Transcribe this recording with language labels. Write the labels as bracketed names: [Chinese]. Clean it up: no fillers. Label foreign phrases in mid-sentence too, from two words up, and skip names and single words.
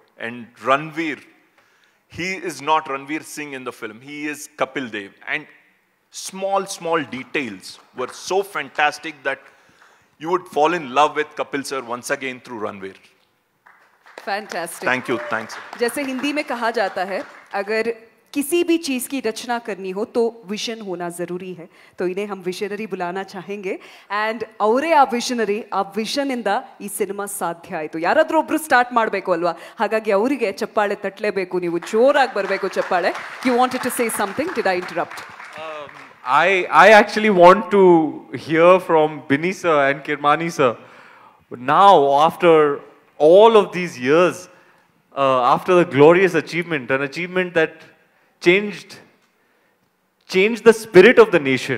[English] And Ranveer, he is not Ranveersingh in the film. He is Kapildev. And small, small details were so fantastic that you would fall in love with Kapil sir once again through Ranveer. Fantastic. Thank you. Thanks. [Hindi] जैसे हिंदी में कहा जाता है, अगर किसी भी चीज की रचना करनी हो तो विजन होना जरूरी है. तो इन्हें हम विजनरी बुलाना चाहेंगे. [Kannada] And ಅವರೇ ಆ ವಿಷನರಿ, ಆ ವಿಷನ್ ಇಂದ ಈ ಸಿನಿಮಾ ಸಾಧ್ಯ ಆಯಿತು. ಯಾರಾದ್ರೂ ಒಬ್ರು ಸ್ಟಾರ್ಟ್ ಮಾಡಬೇಕು ಅಲ್ವಾ? ಹಾಗಾಗಿ ಅವರಿಗೆ ಚಪ್ಪಾಳೆ ತಟ್ಟಲೇಬೇಕು. ನೀವು ಜೋರಾಗಿ ಬರಬೇಕು ಚಪ್ಪಾಳೆ. [English] You wanted to say something? Did I interrupt? I actually want to hear from Binny sir and Kirmani sir. But now, after all of these years, after the glorious achievement, an achievement that changed the spirit of the nation.